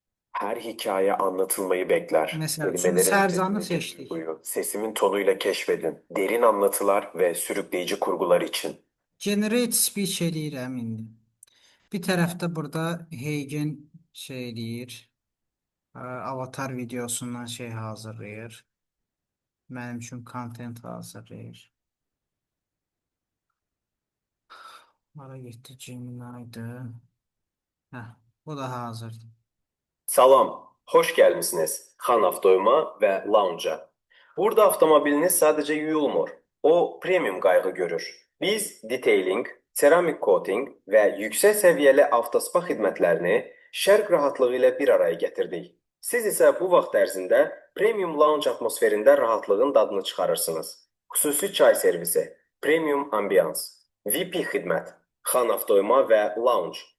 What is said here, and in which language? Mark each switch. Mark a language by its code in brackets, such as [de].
[tr] Her hikaye anlatılmayı bekler. Mesela şimdi Kelimelerin Serzan'ı sesini, seçtik. duyguyu, sesimin tonuyla keşfedin. Derin anlatılar ve sürükleyici kurgular için. [az] Generate speech eləyirəm indi. Bir tərəfdə burada Heigen şey eləyir. Avatar videosundan şey hazırlayır. Mənim üçün content hazırlayır. Hara getdi? Gemini'ydı. Bu da hazırdır. Salam, hoş gelmişsiniz Han Avtoyum'a ve Lounge'a. Burada avtomobiliniz sadece yuyulmur. O premium kaygı görür. Biz detailing, seramik coating ve yüksek seviyeli avtospa xidmətlərini şərq rahatlığı ilə bir araya gətirdik. Siz isə bu vaxt ərzində premium lounge atmosferində rahatlığın dadını çıxarırsınız. Xüsusi çay servisi, premium ambiyans, VIP xidmət, Han Avtoyuma və Lounge.